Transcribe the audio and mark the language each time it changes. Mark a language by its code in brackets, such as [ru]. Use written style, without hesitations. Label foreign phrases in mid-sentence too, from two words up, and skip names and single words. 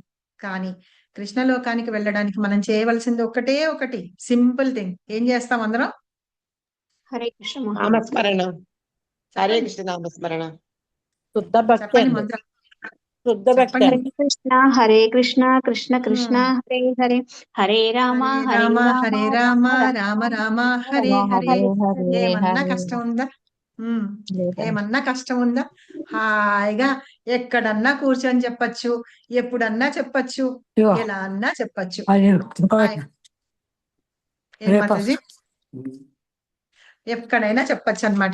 [te] కానీ కృష్ణలోకానికి వెళ్ళడానికి మనం చేయవలసింది ఒకటే ఒకటి [en] simple thing. [te] ఏం చేస్తాం అందరం? హరే కృష్ణ నామస్మరణ, హరే కృష్ణ నామస్మరణ, శుద్ధ భక్తి చెప్పండి అండి. మంత్రం. శుద్ధ భక్తి చెప్పండి. అండి. హరే కృష్ణ కృష్ణ కృష్ణ హరే హరే హరే రామ హరే రామ హరే హరే రామ రామ రామ రామ హరే హరే. హరే ఏమన్నా హరే. కష్టం ఉందా? లేదండి. ఏమన్నా కష్టం ఉందా? హాయిగా ఎక్కడన్నా కూర్చొని చెప్పచ్చు, ఎప్పుడన్నా చెప్పచ్చు, ఎలా అన్నా చెప్పచ్చు. ఏం మాతాజీ? ఎక్కడైనా చెప్పచ్చు అన్నమాట.